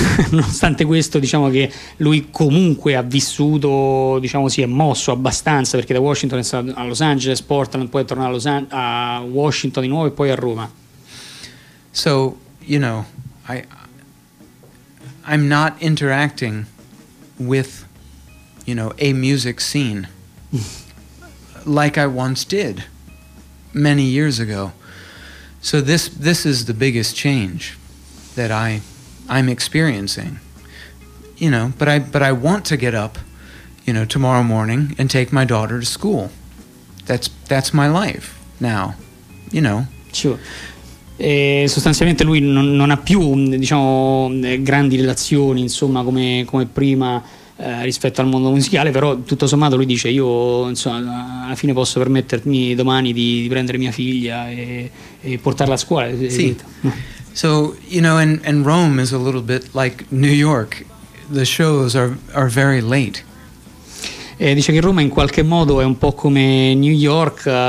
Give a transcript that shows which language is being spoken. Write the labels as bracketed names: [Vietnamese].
[Italian] Nonostante questo, diciamo che lui comunque ha vissuto, diciamo, si è mosso abbastanza, perché da Washington è stato a Los Angeles, Portland, poi è tornato a Washington di nuovo e poi a Roma. [English] So, you know, I'm not interacting with, you know, a music scene like I once did many years ago. So this is the biggest change that I'm experiencing, you know, but I want to get up, you know, tomorrow morning and take my daughter to school. That's my life now, you know. Sure. [Italian] E sostanzialmente lui non ha più, diciamo, grandi relazioni, insomma, come prima rispetto al mondo musicale, però tutto sommato lui dice: io, insomma, alla fine posso permettermi domani di prendere mia figlia e portarla a scuola. Sì. [English] So, you know, and Rome is a little bit like New York. The shows are very late. [Italian] E dice che Roma in qualche modo è un po' come New York.